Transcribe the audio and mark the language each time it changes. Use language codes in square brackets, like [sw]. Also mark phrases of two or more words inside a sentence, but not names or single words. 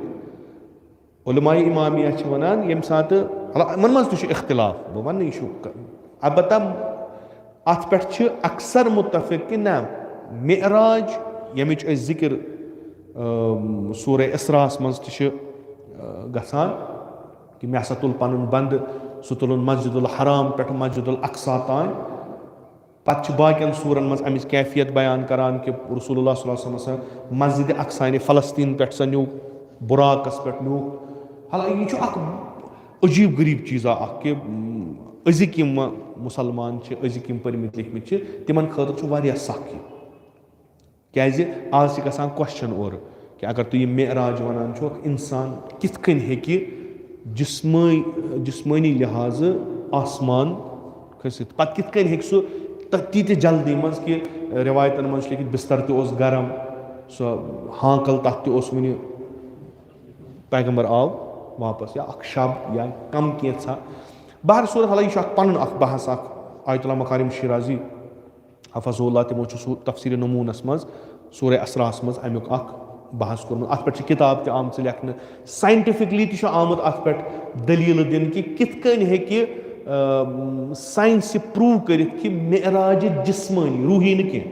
[ks] علماءِ اِمامیہ چھِ وَنان ییٚمہِ ساتہٕ یِمن منٛز تہِ چھُ اختلاف, بہٕ وَنہٕ یہِ چھُ البتہ اَتھ پٮ۪ٹھ چھِ اکثر مُتفِق کہِ نہ معراج ییٚمِچ أسۍ ذِکر سورہ اِسراہس منٛز تہِ چھِ گژھان کہِ مےٚ ہسا تُل پنُن بنٛدٕ, سُہ تُلُن مسجد الحرام پٮ۪ٹھ مسجد الاقصا تانۍ. پتہٕ چھِ باقین سورن منٛز اَمِچ کیفیت بیان کران کہِ رسول اللہ [ar] صلی اللہ علیہ وسلم [ks] مسجد اقصا یعنی فلسطیٖن پٮ۪ٹھ سۄ نیوٗکھ, بُراکس پٮ۪ٹھ نیوٗکھ. حالانکہِ یہِ چھُ اکھ عجیٖب غریٖب چیٖزا اکھ کہِ أزِکۍ یِم مُسلمان چھِ, أزِکۍ یِم پٔرمٕتۍ لیکھمٕتۍ چھِ, تِمن خٲطرٕ چھُ واریاہ سخ یہِ. کیازِ آز چھِ گژھان کوسچن اورٕ کہِ اگر تُہۍ یہِ معراج ونان چھُو اِنسان کِتھ کٔنۍ ہیٚکہِ جسمٲنی لحاظہٕ آسمان کھٔسِتھ, پتہٕ کِتھ کٔنۍ ہیٚکہِ سُہ تیٖتہِ جلدی منٛز کہِ رِوایتن منٛز چھُ لیکھِتھ بِستر تہِ اوس گرم, سۄ ہانکل تتھ تہِ اوس وُنہِ, پیغمبر آو واپس یا اکھ شب یا کم کینٛژھا. بہر صوٗرت حالانکہِ یہِ چھُ اکھ پنُن اکھ بحث اکھ. آیت اللہ مکارم شیرازی [ar] حفظ اللہ [ks] تِمو چھُ سُہ تفسیٖرِ نموٗنس منٛز سورہ اسراہس منٛز امیُک اکھ بحث کوٚرمُت. اتھ پٮ۪ٹھ چھِ کِتاب تہِ آمژٕ لیکھنہٕ, ساینٹفکلی تہِ چھُ آمُت اتھ پٮ۪ٹھ دٔلیٖلہٕ دِنہٕ کہِ کِتھ کٔنۍ ہیٚکہِ ساینسہِ پروٗو کٔرِتھ کہِ معراجہِ جسمٲنی روٗحی نہٕ کینٛہہ.